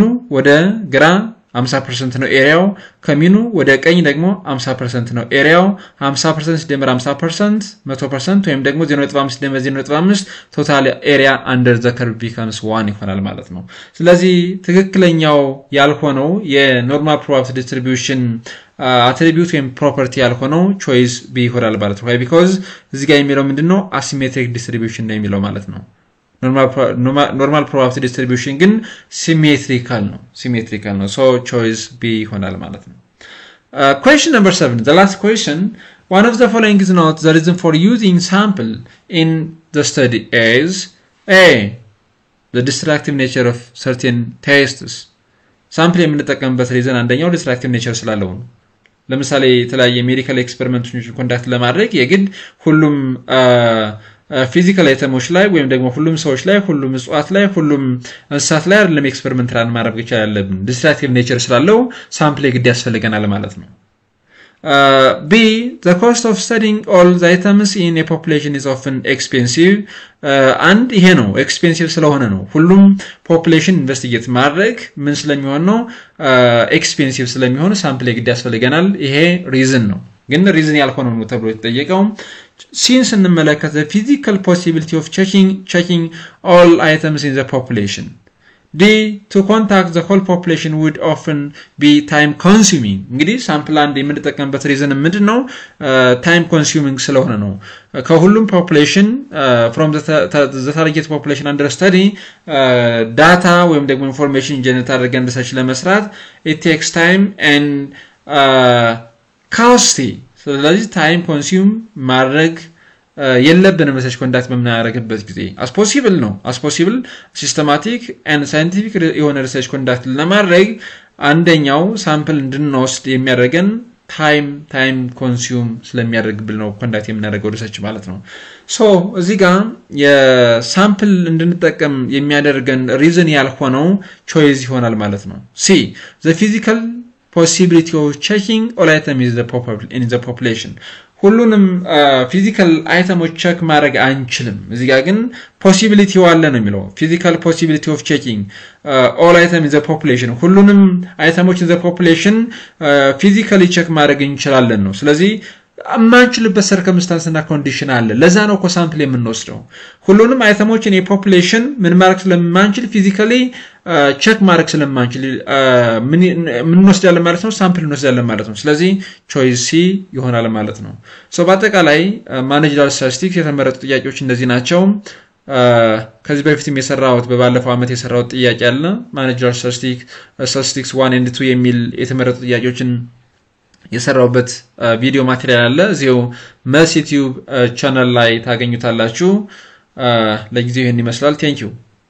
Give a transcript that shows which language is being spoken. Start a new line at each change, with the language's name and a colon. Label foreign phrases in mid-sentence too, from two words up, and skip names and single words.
Amharic: ወደ ግራ 50% ነው ኤሪያው ከሚኑ ወደ ቀኝ ደግሞ 50% ነው ኤሪያው 50% ሲደመር 50% 100% ወይም ደግሞ 0.5 ሲደመር 0.5
English: total area under the curve becomes
Amharic: 1 ይሆናል ማለት ነው ስለዚህ ትክክለኛው ያልሆነው የኖርማል
English: probability distribution attribute
Amharic: ወይም ፕሮፐርቲ ያልሆነው
English: choice B
Amharic: ይሆናል ማለት ነው ቢኮዝ እዚህ ጋር የሚለው ምንድነው
English: asymmetric distribution
Amharic: ነው የሚለው ማለት ነው
English: normal probability distribution
Amharic: ግን symmetrical ነው
English: so choice B
Amharic: ይሆናል ማለት ነው
English: question number 7 the last question one of the following is not the reason for using sample in the study is A the destructive nature of certain tests
Amharic: sample የምንጠቀምበት reason አንደኛው
English: destructive nature
Amharic: ስላለው ነው ለምሳሌ የተለያየ ሜዲካል ኤክስፐሪመንቶችን ኮንዳክት ለማድረግ የግድ ሁሉም ፊዚካል አይተሞች ላይ ወይም ደግሞ ሁሉም ሰዎች ላይ ሁሉም እጽዋት ላይ ሁሉም እንስሳት ላይ አይደለም
English: experiment run
Amharic: ማድረግ ይችላል
English: destructive nature
Amharic: ስላለው ሳምፕል ግድ ያስፈልገናል ማለት ነው
English: B the cost of studying all the items in a population is often expensive and
Amharic: ይሄ ነው ኤክስፔንሲቭ ስለሆነ ነው ሁሉም ፖፑሌሽን ኢንቨስቲጌት ማድረግ ምን ስለሚሆን ነው ኤክስፔንሲቭ ስለሚሆን ሳምፕል ግድ ያስፈልገናል ይሄ ሪዝን ነው ግን ሪዝን ያልሆነው ነው ተብሎ
English: ተጠየቀው since እንመለከተ the physical possibility of checking all items in the population D to contact the whole population would often be time consuming
Amharic: እንግዲህ ሳምፕል አንድ የምንጠቀምበት ሪዝን ምንድነው time consuming ስለሆነ ነው
English: ከሁሉም population from the target population under study data
Amharic: ወይም ደግሞ
English: information generate አድርገን research ለመስራት it takes time and
Amharic: costly ስለዚህ
English: time consume
Amharic: ማድረግ የለብንም
English: research conduct
Amharic: በመናረግበት ጊዜ
English: as possible systematic and scientific
Amharic: የሆነ ሪሰርች ኮንዳክት ለማድረግ አንደኛው ሳምፕል እንድንወስድ የሚያደርገን
English: time consume
Amharic: ስለሚያደርግብን ነው ኮንዳክት የምናደርገው ሪሰርች ማለት ነው ሶ እዚህ ጋር የሳምፕል እንድንጠቀም የሚያደርገን ሪዝን ያልሆነው ቾይስ ይሆናል ማለት ነው
English: C the physical possibility of checking all items in the population
Amharic: ሁሉንም
English: physical items check
Amharic: ማድረግ አንችልም እዚህ ጋር ግን possibility አለ ነው የሚለው
English: physical possibility of checking all items in the population ሁሉንም አይተሞች in the population physically check
Amharic: ማድረግ እንችላለን ነው ስለዚህ አማንችልበት ሰርከምስታንስ እና ኮንዲሽን አለ ለዛ ነው ኮ ሳምፕል የምንወስደው ሁሉንም አይተሞችን የፖፑሌሽን ምን ማድረግ ስለማንችል
English: physically check
Amharic: ማድረግ ስለማንችል ምን እንወስዳለን ማለት ነው ሳምፕል እንወስዳለን ማለት ነው ስለዚህ
English: choice C
Amharic: ይሆናል ማለት ነው ሶ በአጠቃላይ
English: managerial statistics
Amharic: የተመረጡ ጥያቄዎች እንደዚህ ናቸው ከዚህ በፊትም የሰራሁት በባለፈው አመት የሰራሁት ጥያቄ አለ
English: managerial statistics
Amharic: 1 and 2 የሚል የተመረጡ ጥያቄዎችን የሰራውበት
English: video material
Amharic: አለ እዚው መልስ ዩቲዩብ ቻናል ላይ ታገኙታላችሁ ለጊዜው ይሄን ይመስላል
English: thank you